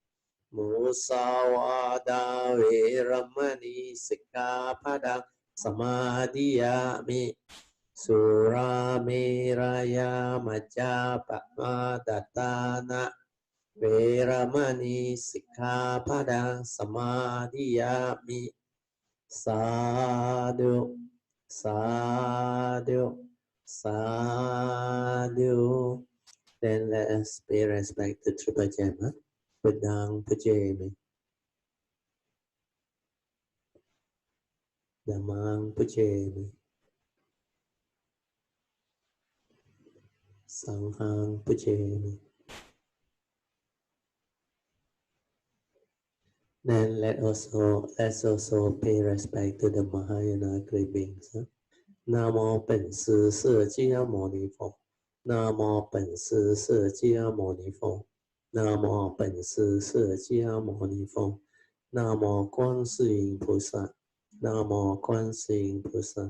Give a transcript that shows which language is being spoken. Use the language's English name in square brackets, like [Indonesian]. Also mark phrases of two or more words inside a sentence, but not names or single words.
[Pali] Musawada Veramani Sikkhapadang Samadhiyami Surameraya Majapahadattana Veramani Sikkhapadang Samadhiyami Sadhu Sadhu Sadhu. [English] Then let us pay respect to Triple Gem. [Pali] Buddhang Pujemi Dhammang Pujemi Sanghang Pujemi [English] Then let's also pay respect to the Mahayana great beings. Huh? [Chinese] 南无本师释迦牟尼佛。南无本师释迦牟尼佛。南无本师释迦牟尼佛。南无观世音菩萨。南无观世音菩萨。